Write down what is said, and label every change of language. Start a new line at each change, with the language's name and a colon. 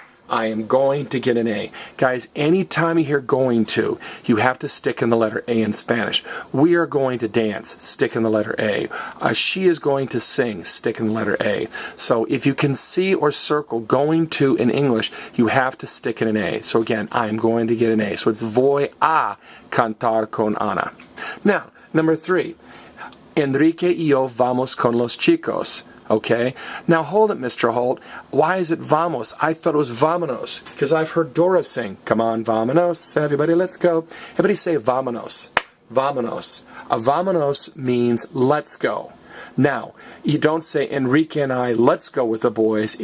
English: I am going to get an A. Guys, anytime you hear going to, you have to stick in the letter A in Spanish. We are going to dance. Stick in the letter A. She is going to sing. Stick in the letter A. So if you can see or circle going to in English, you have to stick in an A. So again, I am going to get an A. So it's
Spanish: voy a cantar con Ana.
English: Now, number three.
Spanish: Enrique y yo vamos con los chicos.
English: Okay? Now hold it, Mr. Holt. Why is it vamos? I thought it was vamonos, because I've heard Dora sing. Come on, vamonos. Everybody, let's go. Everybody say vamonos. Vamonos. Vamonos means let's go. Now, you don't say Enrique and I, let's go with the boys.